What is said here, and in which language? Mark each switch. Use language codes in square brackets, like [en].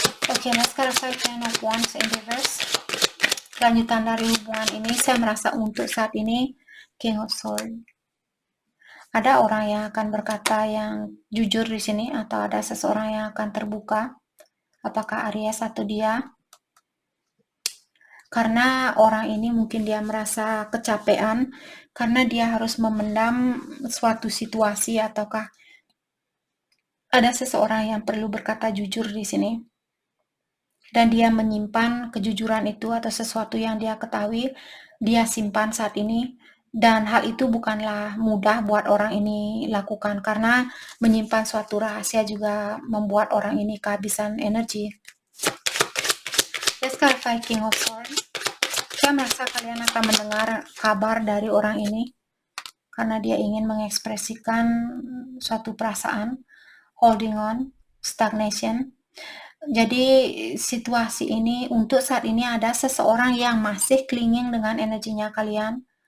[en] Oke, let's clarify Ten of Wands in reverse. [id] Lanjutan dari hubungan ini, saya merasa untuk saat ini King of Swords. Ada orang yang akan berkata yang jujur di sini atau ada seseorang yang akan terbuka. Apakah Aries atau dia? Karena orang ini mungkin dia merasa kecapean karena dia harus memendam suatu situasi ataukah ada seseorang yang perlu berkata jujur di sini. Dan dia menyimpan kejujuran itu atau sesuatu yang dia ketahui, dia simpan saat ini. Dan hal itu bukanlah mudah buat orang ini lakukan karena menyimpan suatu rahasia juga membuat orang ini kehabisan energi. [en] Let's clarify King of Swords. [id] Saya merasa kalian akan mendengar kabar dari orang ini karena dia ingin mengekspresikan suatu perasaan, [en] holding on, stagnation. [id] Jadi situasi ini untuk saat ini ada seseorang yang masih clinging dengan energinya kalian.